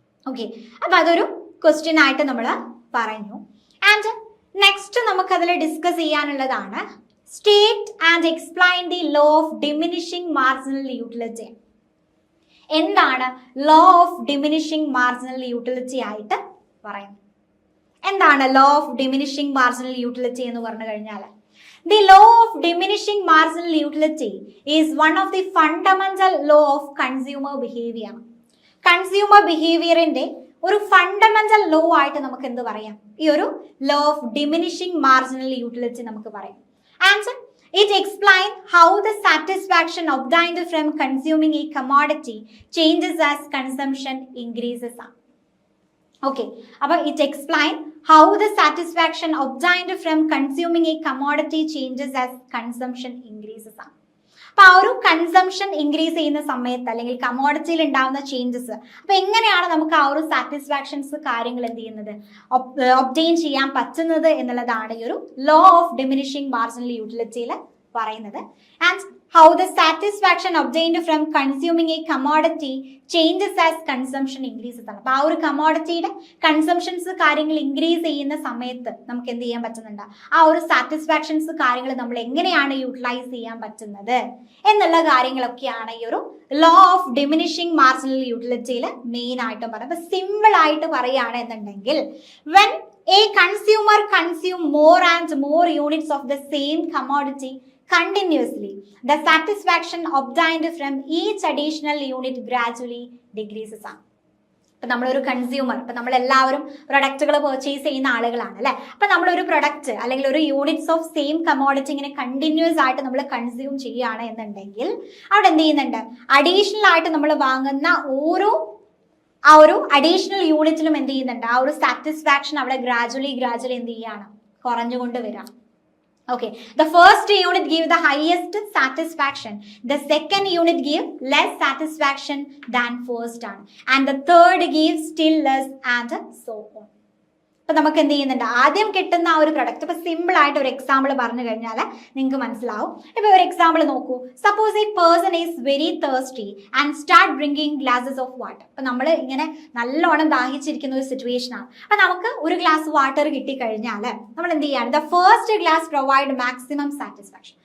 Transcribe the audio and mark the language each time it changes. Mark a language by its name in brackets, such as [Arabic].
[Malayalam] Okay, അപ്പൊ അതൊരു question ആയിട്ട് നമ്മൾ പറഞ്ഞു. [English] and next [Malayalam] നമുക്ക് അതിൽ [English] discuss [Malayalam] ചെയ്യാനുള്ളതാണ് [English] State and explain the law of diminishing marginal utility. [Malayalam] എന്താണ് law of diminishing marginal utility ആയിട്ട് പറയുന്നത്? എന്താണ് law of diminishing marginal utility എന്ന് പറഞ്ഞു കഴിഞ്ഞാൽ, [English] the law of diminishing marginal utility is one of the fundamental law of consumer behavior. [Malayalam] Consumer ബിഹേവിയറിന്റെ ഒരു fundamental law ആയിട്ട് നമുക്ക് എന്ത് പറയാം, ഈ ഒരു law of diminishing marginal utility നമുക്ക് പറയാം. [English] And it explains how the satisfaction obtained from consuming a commodity changes as consumption increases. Okay, [Malayalam] അപ്പോൾ [English] it explains how the satisfaction obtained from consuming a commodity changes as consumption increases. [Malayalam] അപ്പൊ ആ ഒരു consumption increase ചെയ്യുന്ന സമയത്ത് അല്ലെങ്കിൽ കമോഡിറ്റിയിൽ ഉണ്ടാവുന്ന changes, അപ്പൊ എങ്ങനെയാണ് നമുക്ക് ആ ഒരു സാറ്റിസ്ഫാക്ഷൻസ് കാര്യങ്ങൾ എന്ത് ചെയ്യുന്നത്, ഒബ്റ്റെയിൻ ചെയ്യാൻ പറ്റുന്നത് എന്നുള്ളതാണ് ഈ ഒരു ലോ ഓഫ് ഡിമിനിഷിംഗ് മാർജിനൽ യൂട്ടിലിറ്റിയിൽ പറയുന്നത്. [English] and how the satisfaction obtained from consuming a commodity changes as consumption increases [Malayalam] ആണ്. അപ്പൊ ആ ഒരു കമോഡിറ്റിയുടെ കൺസംഷൻസ് കാര്യങ്ങൾ ഇൻക്രീസ് ചെയ്യുന്ന സമയത്ത് നമുക്ക് എന്ത് ചെയ്യാൻ പറ്റുന്നുണ്ട്, ആ ഒരു സാറ്റിസ്ഫാക്ഷൻസ് കാര്യങ്ങൾ നമ്മൾ എങ്ങനെയാണ് യൂട്ടിലൈസ് ചെയ്യാൻ പറ്റുന്നത് എന്നുള്ള കാര്യങ്ങളൊക്കെയാണ് ഈ ഒരു law of diminishing marginal യൂട്ടിലിറ്റിയിൽ main ആയിട്ടും പറയുന്നത്. അപ്പൊ സിമ്പിൾ ആയിട്ട് പറയുകയാണ് എന്നുണ്ടെങ്കിൽ, [English] when a consumer consume more and more units of the same commodity continuously, the satisfaction obtained from each additional unit gradually decreases. [Malayalam] ഇപ്പൊ നമ്മളൊരു കൺസ്യൂമർ, ഇപ്പൊ നമ്മൾ എല്ലാവരും പ്രൊഡക്റ്റുകൾ പർച്ചേസ് ചെയ്യുന്ന ആളുകളാണ് അല്ലെ. അപ്പൊ നമ്മളൊരു പ്രൊഡക്റ്റ് അല്ലെങ്കിൽ ഒരു യൂണിറ്റ്സ് ഓഫ് സെയിം കമോഡിറ്റി ഇങ്ങനെ കണ്ടിന്യൂസ് ആയിട്ട് നമ്മൾ കൺസ്യൂം ചെയ്യുകയാണ് എന്നുണ്ടെങ്കിൽ അവിടെ എന്ത് ചെയ്യുന്നുണ്ട്, അഡീഷണൽ ആയിട്ട് നമ്മൾ വാങ്ങുന്ന ഓരോ ആ ഒരു അഡീഷണൽ യൂണിറ്റിലും എന്ത് ചെയ്യുന്നുണ്ട്, ആ ഒരു സാറ്റിസ്ഫാക്ഷൻ അവിടെ ഗ്രാജുവലി എന്ത് ചെയ്യാണ്, കുറഞ്ഞുകൊണ്ട് വരാം. [English] Okay, the first unit give the highest satisfaction, the second unit give less satisfaction than first one, and the third gives still less, and so on. [Malayalam] അപ്പൊ നമുക്ക് എന്ത് ചെയ്യുന്നുണ്ട്, ആദ്യം കിട്ടുന്ന ആ ഒരു പ്രൊഡക്റ്റ്. ഇപ്പൊ സിമ്പിൾ ആയിട്ട് ഒരു എക്സാമ്പിൾ പറഞ്ഞു കഴിഞ്ഞാൽ നിങ്ങൾക്ക് മനസ്സിലാവും. ഇപ്പൊ ഒരു എക്സാമ്പിൾ നോക്കൂ. [English] Suppose a person is very thirsty and start drinking glasses of water. [Malayalam] അപ്പൊ നമ്മൾ ഇങ്ങനെ നല്ലോണം ദാഹിച്ചിരിക്കുന്ന ഒരു സിറ്റുവേഷൻ ആണ്. അപ്പൊ നമുക്ക് ഒരു ഗ്ലാസ് വാട്ടർ കിട്ടിക്കഴിഞ്ഞാൽ നമ്മൾ എന്ത് ചെയ്യാണ്, [English] The first glass provide maximum satisfaction.